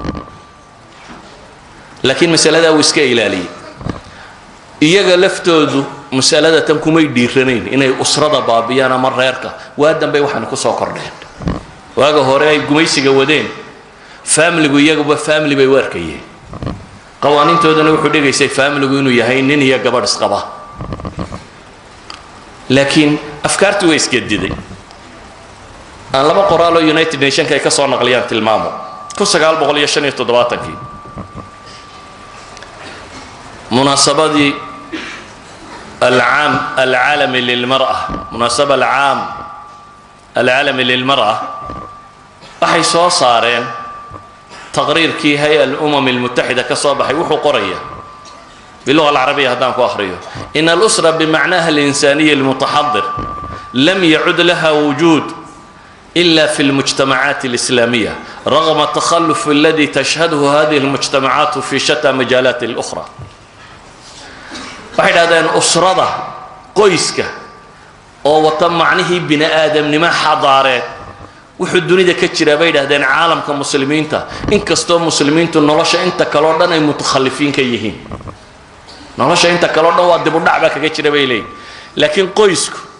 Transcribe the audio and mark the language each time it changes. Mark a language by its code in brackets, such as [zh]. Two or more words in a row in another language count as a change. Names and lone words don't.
[so] laakiin masaladaa wuu iska ilaaliyey iyaga laftoodu masalada tan kumay dhiiranayn inay usrada baabiyaan ama reerka waa dambey waxaana ku soo kordheen waaga hore ay gumaysiga wadeen faamiligu iyaguba faamili bay u arkayeen qawaaniintoodana wuxuu dhigaysay faamiligu inuu yahay nin iyo gabadh isqaba laakiin afkaartu way isgediday aan laba qoraal oo United Nations ay ka soo naqliyaan tilmaamo [ar] 1975 مناسبة العام العالمي للمرأة مناسبة العام العالمي للمرأة [so] waxay soo saareen taqriirkii hay'adda [ar] الأمم المتحدة [so] ka soo baxay wuxuu qoraya [ar] باللغة العربية هدان [so] ku akhriyo [ar] إن الأسرة بمعناها الإنساني المتحضر لم يعد لها وجود إلا في المجتمعات الإسلامية رغم التخلف الذي تشهده هذه المجتمعات في شتى مجالات الأخرى [so] waxay dhahdeen usrada qoyska oo wata macnihii bini aadamnimo xadaareed wuxuu dunida ka jira bay dhahdeen caalamka muslimiinta inkastoo muslimiintu nolosha inta kale oo dhan ay mutakhalifiin ka yihiin nolosha inta kale oo dhan waa dib u dhac ba kaga jira bay leeyihiin laakiin qoysku